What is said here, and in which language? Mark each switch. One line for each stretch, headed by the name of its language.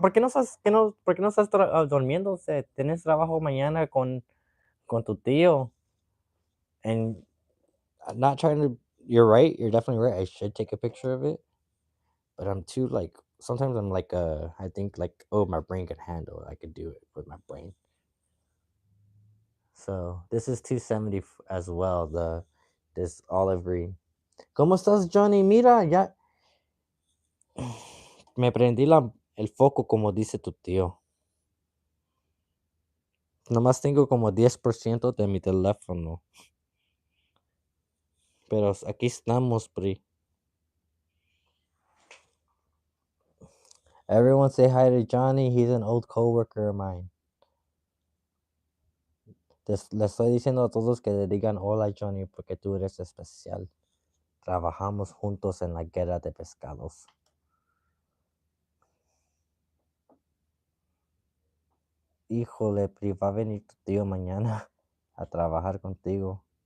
Spanish: ¿Por qué no estás durmiéndose? Tienes trabajo mañana con tu tío.
English: And I'm not trying to. You're right. You're definitely right. I should take a picture of it, but I'm too like. Sometimes I'm like, I think like, oh, my brain can handle it. I could do it with my brain. So this is 270 as well. This olive green.
Spanish: ¿Cómo estás, Johnny? Mira, ya me prendí el foco como dice tu tío. Nomás tengo como 10% de mi teléfono. Pero aquí estamos, Pri.
English: Everyone say hi to Johnny. He's an old coworker of mine.
Spanish: Le estoy diciendo a todos que le digan hola, Johnny, porque tú eres especial. Trabajamos juntos en la guerra de pescados. Híjole, Pri, va a venir tu tío mañana a trabajar contigo.